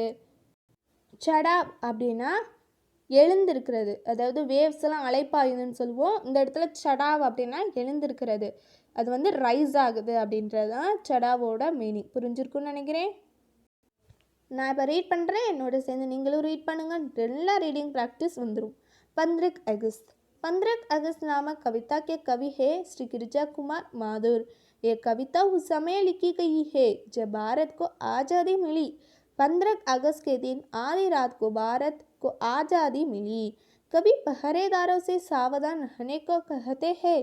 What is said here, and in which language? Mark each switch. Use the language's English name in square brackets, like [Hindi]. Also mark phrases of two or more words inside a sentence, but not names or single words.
[Tamil] சடாப் அப்படின்னா எழுந்திருக்கிறது, அதாவது வேவ்ஸ் எல்லாம் அலைப்பாயுதுன்னு சொல்லுவோம். இந்த இடத்துல சடாவ் அப்படின்னா எழுந்திருக்கிறது, அது வந்து ரைஸ் ஆகுது அப்படின்றது தான் சடாவோட மீனிங். புரிஞ்சிருக்குன்னு நினைக்கிறேன். நான் இப்போ ரீட் பண்ணுறேன், என்னோட சேர்ந்து நீங்களும் ரீட் பண்ணுங்கள், நல்லா [English] reading practice [Tamil] வந்துடும். [Hindi] 15 अगस्त। 15 अगस्त नामक कविता के कवि है श्री गिरिजा कुमार माथुर। ये कविता उस समय लिखी गई है जब भारत को आज़ादी मिली। 15 अगस्त के दिन आधी रात को भारत को आज़ादी मिली। कभी पहरेदारों से सावधान रहने को कहते हैं।